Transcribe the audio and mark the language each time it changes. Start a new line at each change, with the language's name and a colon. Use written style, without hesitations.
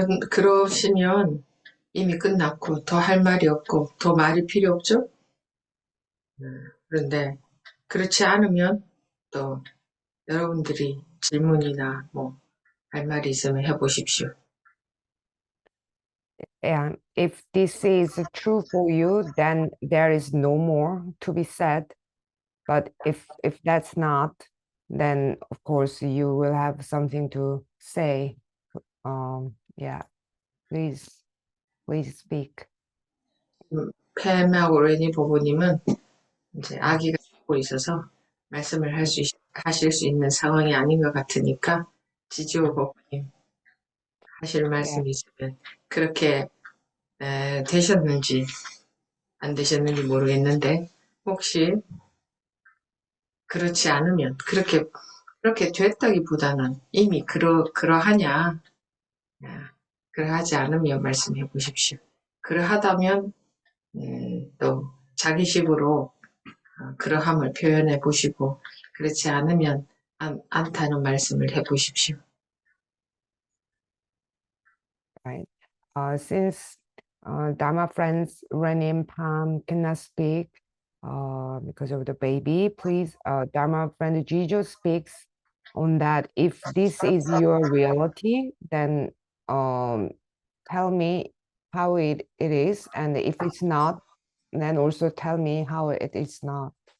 Korean: 그러시면 이미 끝났고 더 할 말이 없고 더 말이 필요 없죠? 그런데 그렇지 않으면 또 여러분들이 질문이나 뭐 할 말이 있으면 해보십시오.
English: And if this is true for you, then there is no more to be said. But if that's not, then of course you will have something to say. Yeah, please speak.
Korean: 팸하고 레니 부부님은 이제 아기가 듣고 있어서 말씀을 하실 수 있는 상황이 아닌 것 같으니까 지지오 버프님 하실
English: Yeah,
Korean: 말씀이 있으면 그렇게 되셨는지 안 되셨는지 모르겠는데 혹시 그렇지 않으면 그렇게 됐다기보다는 이미 그러하냐 그러하지 않으면 말씀해 보십시오. 그러하다면 또 자기식으로 그러함을 표현해 보시고 그렇지 않으면 않다는 말씀을 해 보십시오.
English: right. Since Dharma friends Renee and Pam cannot speak because of the baby, please, Dharma friend Jijo speaks on that. If this is your reality, then tell me how it is, and if it's not, then also tell me how it is not.